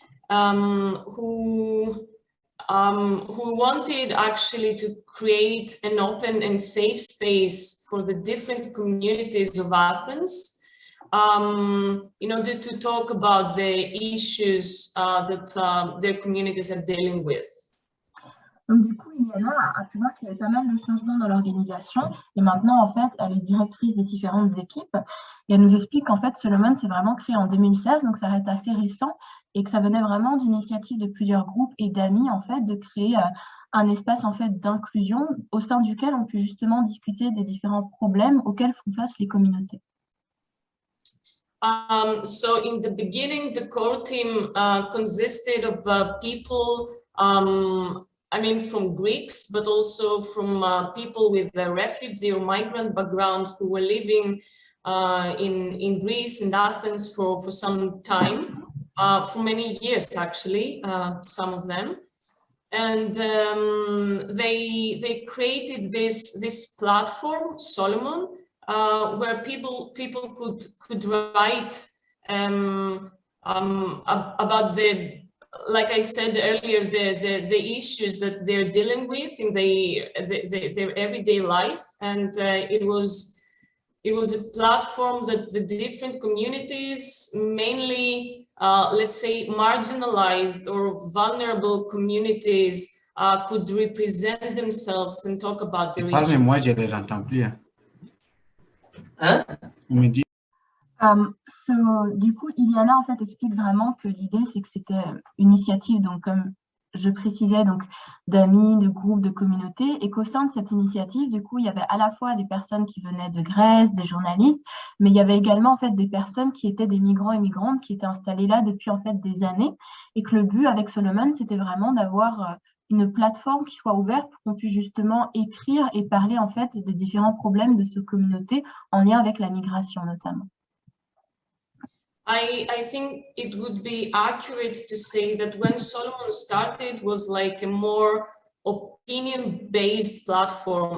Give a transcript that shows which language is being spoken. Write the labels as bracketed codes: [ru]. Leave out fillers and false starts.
[en] who wanted actually to create an open and safe space for the different communities of Athens in order to talk about the issues that their communities are dealing with. [fr] Donc, du coup, Iliana a pu voir qu'il y avait pas mal de changements dans l'organisation et maintenant, en fait, elle est directrice des différentes équipes et elle nous explique qu'en fait, Solomon s'est vraiment créé en 2016, donc ça reste assez récent et que ça venait vraiment d'une initiative de plusieurs groupes et d'amis, en fait, de créer un espace, en fait, d'inclusion au sein duquel on peut justement discuter des différents problèmes auxquels font face les communautés. [en] So in the beginning, the core team consisted of people I mean, from Greeks, but also from people with a refugee or migrant background who were living in Greece and Athens for some time, for many years actually, some of them. And they created this platform, Solomon, where people could write about the, like I said earlier, the issues that they're dealing with in their everyday life, and it was a platform that the different communities, mainly let's say marginalized or vulnerable communities, could represent themselves and talk about their issues. [fr] Parle, moi je les entends plus. Hein? On me dit. So, du coup, Iliana en fait explique vraiment que l'idée c'est que c'était une initiative, donc comme je précisais, donc d'amis, de groupes, de communautés, et qu'au sein de cette initiative, du coup, il y avait à la fois des personnes qui venaient de Grèce, des journalistes, mais il y avait également en fait des personnes qui étaient des migrants et migrantes qui étaient installés là depuis en fait des années, et que le but avec Solomon, c'était vraiment d'avoir une plateforme qui soit ouverte pour qu'on puisse justement écrire et parler en fait des différents problèmes de ces communautés en lien avec la migration notamment. [en] I think it would be accurate to say that when Solomon started was like a more opinion-based platform.